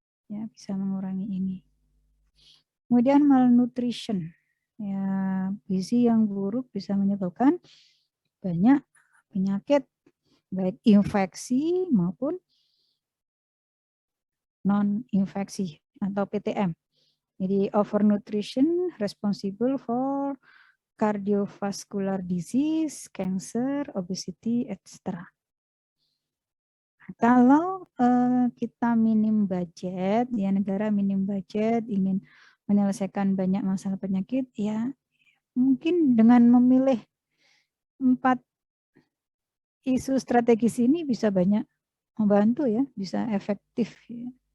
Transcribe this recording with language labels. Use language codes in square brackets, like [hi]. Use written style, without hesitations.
[id] Ya, bisa mengurangi ini. Kemudian malnutrition. Ya, gizi yang buruk bisa menyebabkan banyak penyakit baik infeksi maupun non-infeksi atau PTM. Jadi [en] overnutrition responsible for cardiovascular disease, cancer, obesity, etc. [id] Kalau kita minim budget, ya negara minim budget, ingin menyelesaikan banyak masalah penyakit, ya mungkin dengan memilih 4 isu strategis ini bisa banyak membantu ya, bisa efektif. Ya.